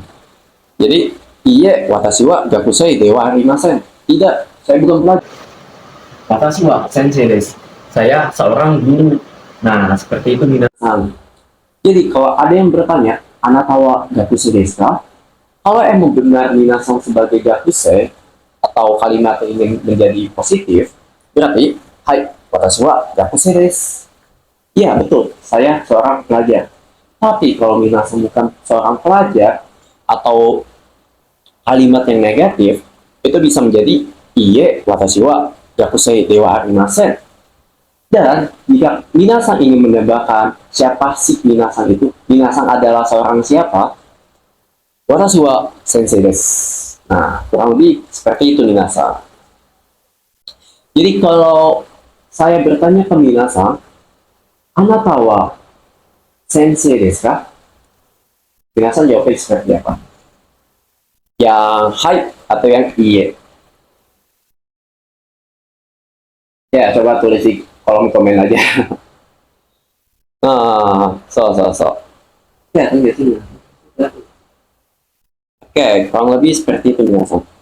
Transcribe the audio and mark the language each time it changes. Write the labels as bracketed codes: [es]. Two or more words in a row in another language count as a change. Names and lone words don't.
[id] Jadi, [ja] いいえ、私は学生ではありません. [id] Tidak, saya bukan pelajar. [ja] 私は先生です. [id] Saya seorang guru. Nah, seperti itu minasan. Jadi, kalau ada yang bertanya, [ja] あなたは学生ですか? [id] Kalau emang benar minasan sebagai gakusei, atau kalimat ini menjadi positif, berarti, hai, [ja] 私は学生です. [id] Iya, betul. Saya seorang pelajar. Tapi kalau minasan bukan seorang pelajar, atau kalimat yang negatif, itu bisa menjadi [ja] いいえ私は学生ではありません. [id] Dan jika minasan ingin menambahkan siapa sih minasan itu, minasan adalah seorang siapa, [ja] 私は先生です. [id] Nah, kurang lebih seperti itu minasan. Jadi kalau saya bertanya ke minasan, [ja] あなたは先生ですか? [id] Minasan jawabnya seperti apa? Yang hai atau yang iye? Ya, coba tulis di kolom komen aja. Nah, so. Ya, kan biasanya. Oke, kurang lebih seperti itu biasa.